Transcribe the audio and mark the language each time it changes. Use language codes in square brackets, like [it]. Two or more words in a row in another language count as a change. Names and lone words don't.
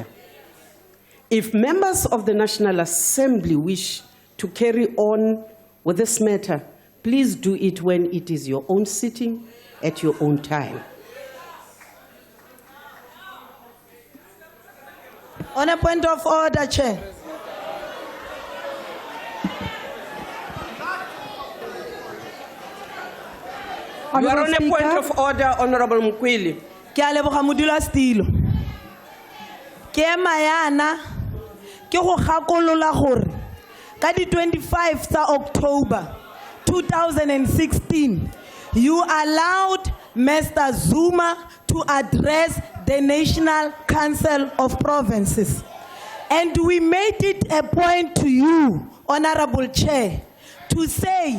[en] If members of the National Assembly wish to carry on with this matter, please do it when it is your own sitting at your own time. On a point of order, Chair. You are on a point of order, Honorable Mkwili. [tn] Ke a leboga modulasetilo. Ke ema yana ke go gakolola gore ka di 25 tsa October 2016 [en] you allowed Mr. Zuma to address the National Council of Provinces, and we made it a point to you, Honorable Chair, to say,